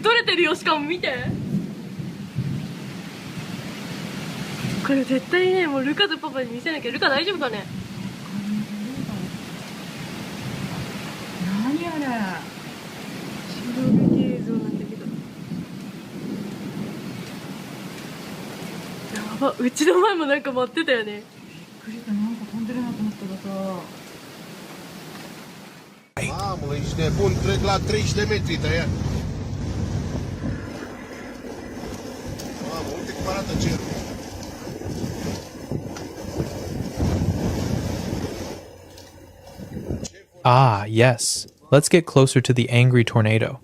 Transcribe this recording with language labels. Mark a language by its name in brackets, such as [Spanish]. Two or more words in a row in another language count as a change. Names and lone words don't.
[Japanese] 撮れてるよ、しかも見て。これ絶対ね、もうルカとパパに見せなきゃ。ルカ大丈夫かね。何あれ。衝撃映像なんだけど。やばば、うちの前もなんか舞ってたよね。 [Romanian] Mamă, ești nebun, trec la 30 de metri tăia. Mamă, uite cum arată cerul. [English] Ah, yes. Let's get closer to the angry tornado.